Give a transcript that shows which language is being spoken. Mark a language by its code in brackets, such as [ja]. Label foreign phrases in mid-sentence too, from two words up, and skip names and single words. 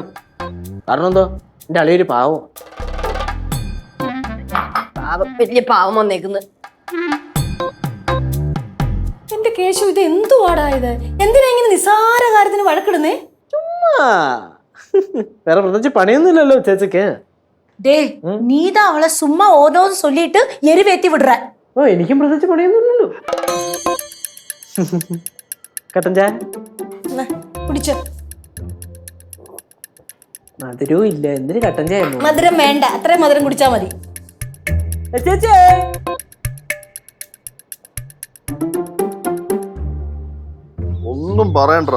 [ml] കാരണം എന്തോ, എന്റെ അളിയൊരു പാവം. വലിയ പാവം വന്നേക്കുന്നു. എന്റെ കേശു, ഇത് എന്തുവാടാ ഇത്? എന്തിനാ ഇങ്ങനെ നിസാര കാര്യത്തിന് വഴക്കിടുന്നേ? ചുമ്മാ വേറെ പ്രത്യേകിച്ച് പണിയൊന്നുമില്ലല്ലോ ചേച്ചിക്ക്. [ta] டே நீதான் அவளை சும்மா ஓனோன்னு சொல்லிட்டு எரிவேத்தி விடுற. [ml] എനിക്കും പ്രത്യേകിച്ച് പണിയൊന്നുമില്ലല്ലോ. കട്ടൻ ചായ കുടിച്ചോ. മധുരവും ഇല്ല, എന്തിന് കട്ടൻ ചായ? മധുരം വേണ്ട, അത്രയും മധുരം കുടിച്ചാ മതി. ചേച്ചി ഒന്നും പറയണ്ട.